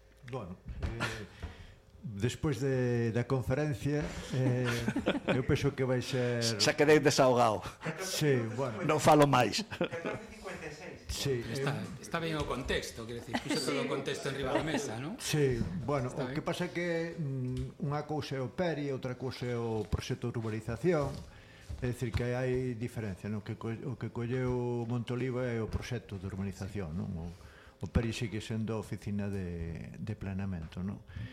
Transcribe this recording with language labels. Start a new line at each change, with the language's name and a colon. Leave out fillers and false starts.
Spanish: Bueno, después de la conferencia, yo pienso que vais a ser... Se quedé desahogado. Sí, bueno.
Galician: No falo más. Sí, está bien o contexto, quiero decir, puse todo o contexto en riba da mesa, ¿no? Sí, bueno, o que pasa que unha cousa é o PERI, outra cousa é o proxecto de urbanización, é dicir, que hai diferencia, ¿no? O que colleu Monteoliva é o proxecto de urbanización, sí. ¿No? O PERI sigue sendo a oficina de planeamento, ¿no?